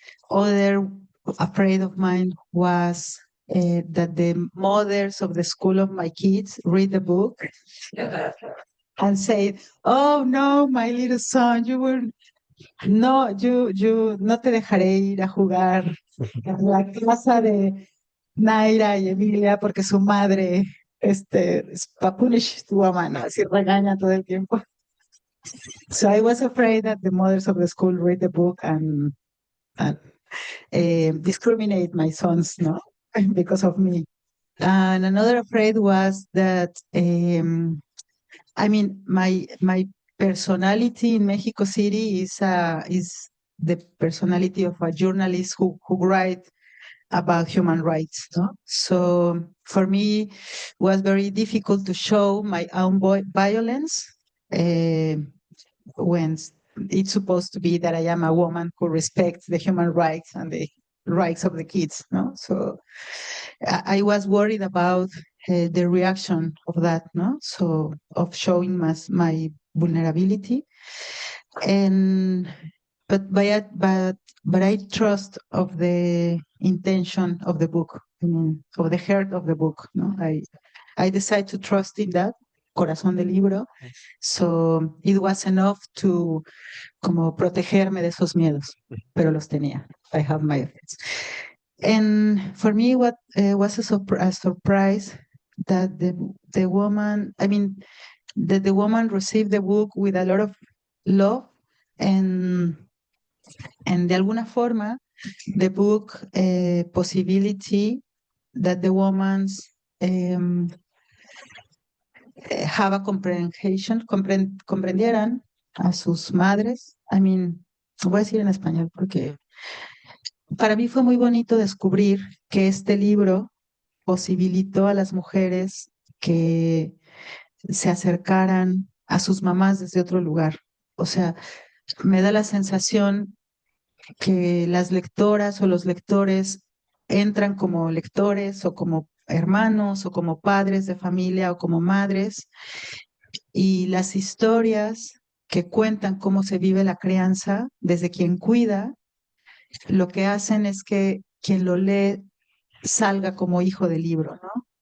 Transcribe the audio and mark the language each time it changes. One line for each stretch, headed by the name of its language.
English: Other afraid of mine was that the mothers of the school of my kids read the book and say, "Oh no, my little son, you
Spanish: no te dejaré ir a jugar en la casa Naira y Emilia, porque su madre, es punish tu mamá, ¿no? Así regaña todo el tiempo.
English: So I was afraid that the mothers of the school read the book and discriminate my sons, no, because of me. And another afraid was that, I mean, my personality in Mexico City is the personality of a journalist who write about human rights. No? So for me, it was very difficult to show my own violence when it's supposed to be that I am a woman who respects the human rights and the rights of the kids. No, so I was worried about the reaction of that. No, so of showing my vulnerability, and but I trust of the intention of the book, I mean, of the heart of the book. No, I decided to trust in that
Spanish: corazón del libro.
English: So it was enough to
Spanish: como protegerme de esos miedos, pero los tenía.
English: I have my effects. And for me, what was a surprise that the woman, I mean, that the woman received the book with a lot of love and
Spanish: de alguna forma
English: the book possibility that the woman's have a comprehension,
Spanish: comprendieran a sus madres.
English: I mean,
Spanish: voy a decir en español porque para mí fue muy bonito descubrir que este libro posibilitó a las mujeres que se acercaran a sus mamás desde otro lugar. O sea, me da la sensación que las lectoras o los lectores entran como lectores o como hermanos o como padres de familia o como madres, y las historias que cuentan cómo se vive la crianza desde quien cuida, lo que hacen es que quien lo lee salga como hijo del libro, ¿no?